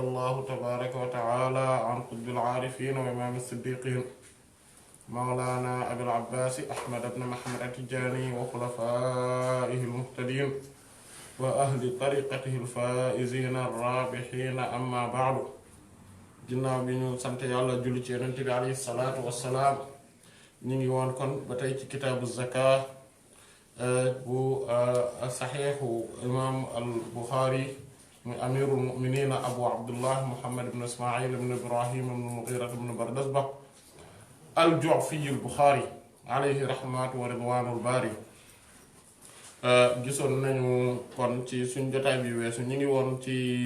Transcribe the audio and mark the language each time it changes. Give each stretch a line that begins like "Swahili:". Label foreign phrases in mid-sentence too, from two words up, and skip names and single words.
Arabic: الله تبارك وتعالى عن قطب العارفين وإمام الصديقين مولانا أبي العباس أحمد بن محمد التجاني وخلفائه المهتدين وأهل طريقته الفائزين الرابحين أما بعد
Wolof: ginnaaw bi ñu sant yàlla julli ci yonent bi
Arabic: عليه الصلاة والسلام
Wolof: ñu ngi woon kon ba tey ci kitaabu zaka bu saxiixu imaam al buxaari muy
Arabic: أمير المؤمنين
Wolof: abu abdullah muhammad ibn ismail ibn ibrahim ibn mughira ibn bardasba al ju'fi al buxaari
Arabic: عليه رحمة ورضوان الباري
Wolof: gisoon nañu kon ci suñ jotaay bi weesu ñu ngi woon ci